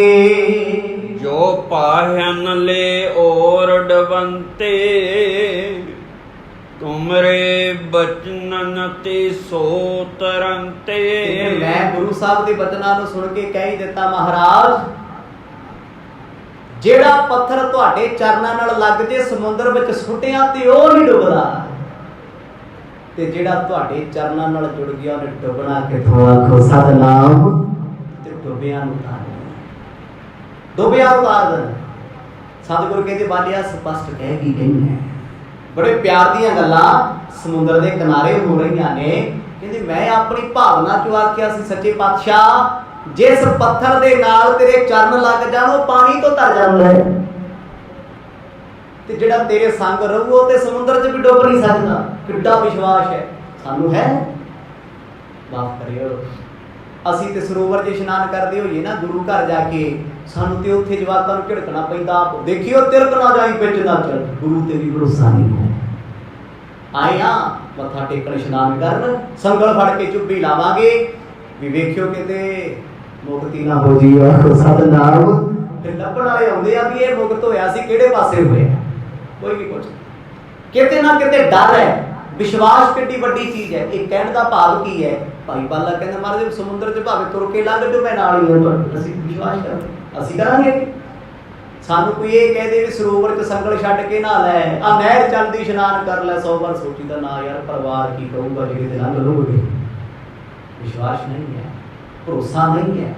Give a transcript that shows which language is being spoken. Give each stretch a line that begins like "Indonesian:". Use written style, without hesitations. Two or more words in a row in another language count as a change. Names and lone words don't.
Punjabi: ਜੋ ਪਾਹਨ ਲੈ ਔਰ ਡੁਬੰਤੇ, ਤੁਮਰੇ ਬਚਨਨ ਤੇ ਸੋ ਤਰੰਤੇ। ਮੈਂ ਗੁਰੂ ਸਾਹਬ ਕੇ ਬਚਨਾਂ ਨੂੰ ਸੁਣ ਕੇ ਕਹਿ ਹੀ ਦਿੱਤਾ ਮਹਾਰਾਜ ਜਿਹੜਾ ਪੱਥਰ ਤੁਹਾਡੇ ਚਰਨਾਂ ਨਾਲ ਲੱਗ ਜੇ ਸਮੁੰਦਰ ਵਿੱਚ ਸੁੱਟਿਆ ਤੇ ਉਹ ਨਹੀਂ ਡੁੱਬਦਾ, ਤੇ ਜਿਹੜਾ ਤੁਹਾਡੇ ਚਰਨਾਂ ਨਾਲ ਜੁੜ ਗਿਆ ਉਹਨੇ ਡੁੱਬਣਾ ਕਿੱਥੋਂ। ਆਖੋ ਸਤਨਾਮ। ਤੇ ਡੁੱਬਿਆਂ ਨੂੰ ਉਤਾਰ ਦੇਣ। ਸਤਿਗੁਰੂ ਕਹਿੰਦੇ ਬਾਲਿਆ ਸਪਸ਼ਟ ਕਹਿ ਕੀ ਗਈ ਹੈ, ਬੜੇ ਪਿਆਰ ਦੀਆਂ ਗੱਲਾਂ ਸਮੁੰਦਰ ਦੇ ਕਿਨਾਰੇ ਹੋ ਰਹੀਆਂ ਨੇ। ਕਹਿੰਦੇ ਮੈਂ ਆਪਣੀ ਭਾਵਨਾ ਚੋਂ ਆਖਿਆ ਸੀ ਸੱਚੇ ਪਾਤਸ਼ਾਹ ਜਿਸ ਪੱਥਰ ਦੇ ਨਾਲ ਤੇਰੇ ਚਰਨ ਲੱਗ ਜਾਣ ਵੋ ਪਾਣੀ ਤੋਂ ਤਰ ਜਾਂਦਾ ਹੈ, ਤੇ ਜਿਹੜਾ ਤੇਰੇ ਸੰਗ ਰਹੂ ਤੇ ਸਮੁੰਦਰ 'ਚ ਭੀ ਡੁੱਬ ਨਹੀਂ ਸਕਦਾ। ਕਿੱਡਾ ਵਿਸ਼ਵਾਸ ਹੈ ਸਾਨੂੰ ਹੈ। माफ करियो ਅਸੀਂ ਤੇ ਸਰੋਵਰ 'ਚ ਇਸ਼ਨਾਨ ਕਰਦੇ ਹੋਈਏ ਨਾ ਗੁਰੂ ਘਰ ਜਾ ਕੇ, ਸਾਨੂੰ ਤੇ ਉੱਥੇ ਜਵਾਕਾਂ ਨੂੰ ਝਿੜਕਣਾ ਪੈਂਦਾ, ਦੇਖਿਓ ਤਿਲਕ ਨਾ ਜਾਈ ਵਿੱਚ ਨਾ ਚੱਲ, ਗੁਰੂ ਤੇ ਵੀ ਭਰੋਸਾ ਨਹੀਂ ਹੈ। ਆਏ ਆ ਮੱਥਾ ਟੇਕਣ ਇਸ਼ਨਾਨ ਕਰਨ, ਸੰਗਲ ਫੜ ਕੇ ਚੁੱਭੀ ਲਾਵਾਂਗੇ ਵੀ ਵੇਖਿਓ ਕਿਤੇ ਮੁਕਤੀ ਨਾ ਹੋ ਜੀ। ਸਤਨਾਮ। ਫਿਰ ਲੱਭਣ ਵਾਲੇ ਆਉਂਦੇ ਆ ਭੀ ਯੇ ਮੁਕਤ ਹੋਇਆ ਸੀ ਕਿਹੜੇ ਪਾਸੇ ਹੋਇਆ, ਕੋਈ ਨਹੀਂ ਪੁੱਛਦਾ। ਕਿਤੇ ਨਾ ਕਿਤੇ ਡਰ ਹੈ,
Hindi: विश्वास कितनी बड़ी चीज है। एक कहने का भाव
Punjabi: ਕੀ ਹੈ, ਭਾਈ ਬਾਲਾ ਕਹਿੰਦਾ ਮਹਾਰਾਜ ਸਮੁੰਦਰ 'ਚ ਭਾਵੇਂ ਤੁਰ ਕੇ ਲੰਘ ਜੋ ਮੈਂ ਨਾਲ ਹੀ ਹਾਂ, ਅਸੀਂ ਵਿਸ਼ਵਾਸ ਕਰਦੇ ਅਸੀਂ ਕਰਾਂਗੇ। ਸਾਨੂੰ ਕੋਈ ਯੇ ਕਹਿ ਦੇ ਭੀ ਸਰੋਵਰ 'ਚ ਸੰਗਲ ਛੱਡ ਕੇ ਨਾ ਲੈ, ਆ ਨਹਿਰ ਚੱਲਦੀ ਇਸ਼ਨਾਨ ਕਰ ਲੈ, 100 ਬਾਰ ਸੋਚੀਦਾ ਨਾ ਯਾਰ ਪਰਿਵਾਰ ਕੀ ਕਹੂਗਾ ਜੇ ਕਿਤੇ ਲੰਘ ਲੂੰਗੇ। ਵਿਸ਼ਵਾਸ ਨਹੀਂ ਹੈ, ਭਰੋਸਾ ਨਹੀਂ ਹੈ।